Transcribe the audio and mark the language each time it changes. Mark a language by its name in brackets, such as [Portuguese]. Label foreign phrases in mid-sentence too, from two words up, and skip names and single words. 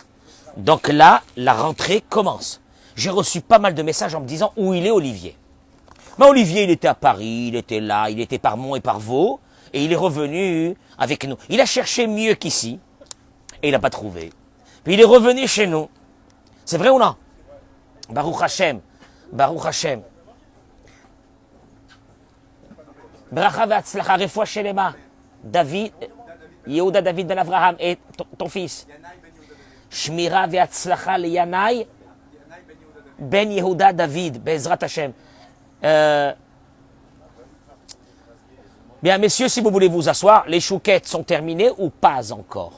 [French] Donc là, la rentrée commence. J'ai reçu pas mal de messages en me disant où il est Olivier. Mais Olivier, il était à Paris, il était là, il était par Mont et par Vaux, et il est revenu avec nous. Il a cherché mieux qu'ici, et il n'a pas trouvé. Puis il est revenu chez nous. C'est vrai ou non? [Hebrew] ברוך השם, ברוך השם. ברכה והצלחה, רפואה שלמה. [French] David, Yehuda David ben Avraham et ton fils. [Hebrew] שמירה והצלחה ל Yanai בן Yehuda David, בעזרת השם. [French] Bien, messieurs, si vous voulez vous asseoir, les chouquettes sont terminées ou pas encore?